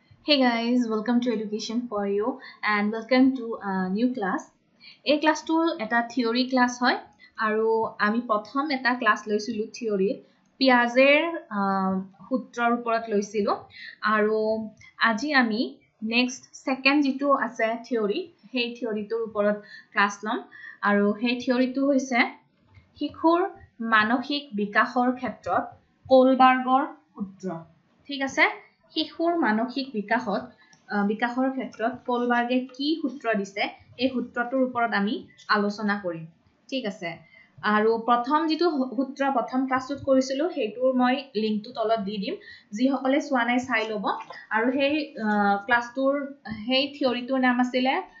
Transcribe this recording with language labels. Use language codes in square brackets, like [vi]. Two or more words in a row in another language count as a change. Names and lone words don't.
[en] Hey guys, welcome to Education for You and welcome to a new class. [as] এই class টো এটা [en] theory class [as] হয় আৰু আমি প্ৰথম এটা class লৈছিলো theory Piaget ৰ সূত্ৰৰ ওপৰত লৈছিলো আৰু আজি আমি [en] next second [as] jitu ase theory hey theory tur uporat class lom aru hey theory tu hoise শিশুৰ মানসিক বিকাশৰ ক্ষেত্ৰত কোলবাৰ্গৰ সূত্ৰ ঠিক আছে শিশুৰ মানসিক বিকাশৰ ক্ষেত্ৰত কোলবাৰ্গে কি সূত্ৰ দিছে এই সূত্ৰটোৰ ওপৰত আমি আলোচনা কৰিম ঠিক আছে আৰু প্ৰথম যেটো সূত্ৰ প্ৰথম ক্লাছত কৰিছিলো হেইটোৰ মই লিংকটো তলত দি দিম যি সকলে সোৱা নাই চাই লব আৰু হেই ক্লাছটোৰ হেই থিওৰিটোৰ নাম আছিল